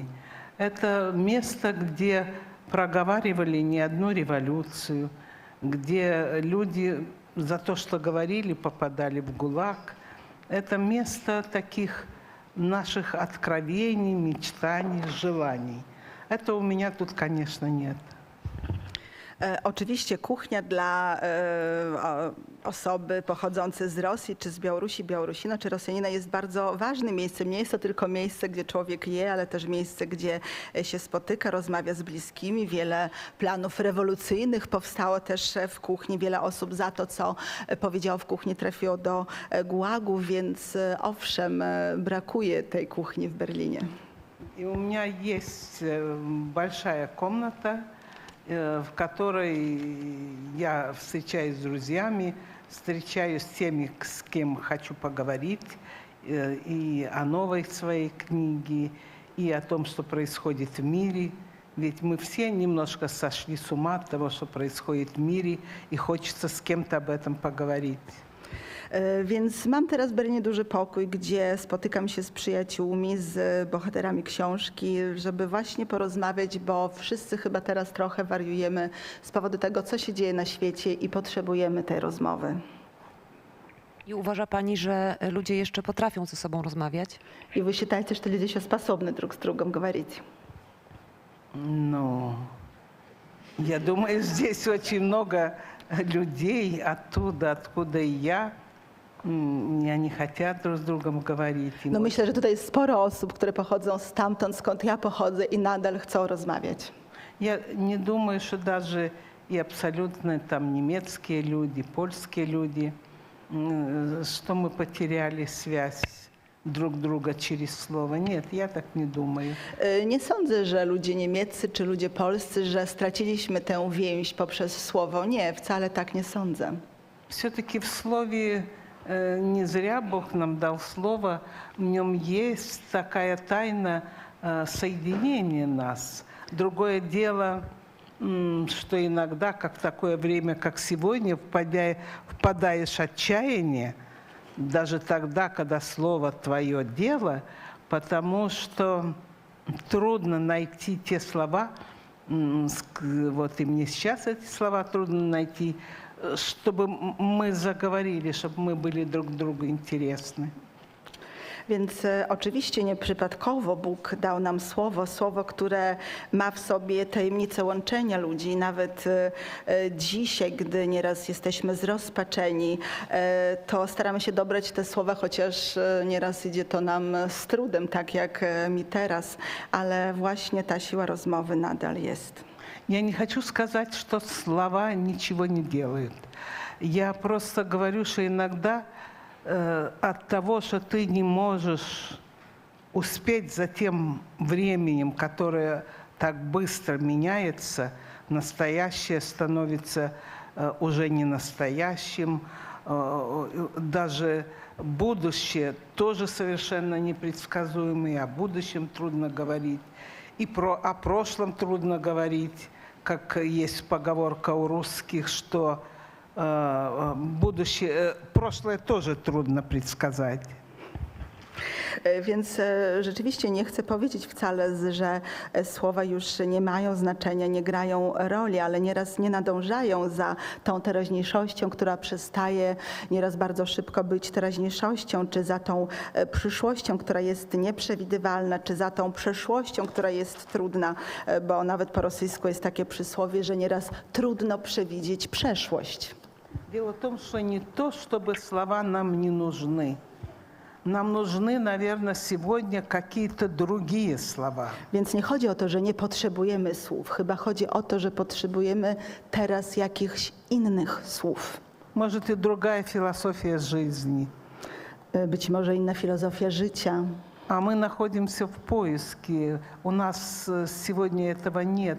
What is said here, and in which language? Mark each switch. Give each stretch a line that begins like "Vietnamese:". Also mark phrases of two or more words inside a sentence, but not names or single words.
Russian: Это место, где проговаривали не одну революцию, где люди за то, что говорили, попадали в ГУЛАГ. Это место таких наших откровений, мечтаний, желаний. Это у меня тут, конечно, нет.
Polish: Oczywiście kuchnia dla osoby pochodzącej z Rosji, czy z Białorusi, Białorusina, czy Rosjanina jest bardzo ważnym miejscem. Nie jest to tylko miejsce, gdzie człowiek je, ale też miejsce, gdzie się spotyka, rozmawia z bliskimi. Wiele planów rewolucyjnych powstało też w kuchni. Wiele osób za to, co powiedziało w kuchni, trafiło do gułagu, więc owszem, brakuje tej kuchni w Berlinie.
Russian: И у меня есть большая комната, в которой я встречаюсь с друзьями, встречаюсь с теми, с кем хочу поговорить, и о новой своей книге, и о том, что происходит в мире. Ведь мы все немножко сошли с ума от того, что происходит в мире, и хочется с кем-то об этом поговорить.
Polish: Więc mam teraz w Berlinie duży pokój, gdzie spotykam się z przyjaciółmi, z bohaterami książki, żeby właśnie porozmawiać, bo wszyscy chyba teraz trochę wariujemy z powodu tego, co się dzieje na świecie i potrzebujemy tej rozmowy. I uważa pani, że ludzie jeszcze potrafią ze sobą rozmawiać?
Russian: И вы считаете, что люди еще способны друг с другом говорить? Ну, я думаю, здесь очень много людей оттуда, откуда и я. И они хотят друг с другом говорить. Им
Polish: No myślę, że tutaj jest sporo osób, które pochodzą stamtąd, skąd ja pochodzę i nadal chcą rozmawiać.
Russian: Я не думаю, что даже и абсолютно там немецкие люди, польские люди, что мы потеряли связь друг друга через слово. Нет, я так не думаю.
Polish: Nie sądzę, że ludzie niemieccy czy ludzie polscy, że straciliśmy tę więź poprzez słowo. Nie, wcale tak nie sądzę.
Russian: Все-таки в слове не зря Бог нам дал слово, в нем есть такая тайна соединения нас. Другое дело, что иногда, как в такое время, как сегодня, впадаешь в отчаяние, даже тогда, когда слово твое дело, потому что трудно найти те слова, вот и мне сейчас эти слова трудно найти, чтобы мы заговорили, чтобы мы были друг другу интересны.
Polish: Więc oczywiście nieprzypadkowo Bóg dał nam słowo, które ma w sobie tajemnicę łączenia ludzi. Nawet dzisiaj, gdy nieraz jesteśmy zrozpaczeni, to staramy się dobrać te słowa, chociaż nieraz idzie to nam z trudem, tak jak mi teraz, ale właśnie ta siła rozmowy nadal jest.
Russian: Я не хочу сказать, что слова ничего не делают. Я просто говорю, что иногда от того, что ты не можешь успеть за тем временем, которое так быстро меняется, настоящее становится уже не настоящим, даже будущее тоже совершенно непредсказуемое, и о будущем трудно говорить, и о прошлом трудно говорить, как есть поговорка у русских, что будущее, прошлое тоже трудно предсказать.
Polish: Więc rzeczywiście nie chcę powiedzieć wcale, że słowa już nie mają znaczenia, nie grają roli, ale nieraz nie nadążają za tą teraźniejszością, która przestaje nieraz bardzo szybko być teraźniejszością, czy za tą przyszłością, która jest nieprzewidywalna, czy za tą przeszłością, która jest trudna, bo nawet po rosyjsku jest takie przysłowie, że nieraz trudno przewidzieć przeszłość.
Russian: Дело в том, что не то, чтобы слова нам не нужны. Нам нужны, наверное, сегодня какие-то другие слова.
Polish: Więc nie chodzi o to, że nie potrzebujemy słów. Chyba chodzi o to, że potrzebujemy teraz jakichś innych słów.
Russian: Может, и другая философия жизни.
Polish: Być może inna filozofia życia.
Russian: А мы находимся в поиске. У нас сегодня этого нет.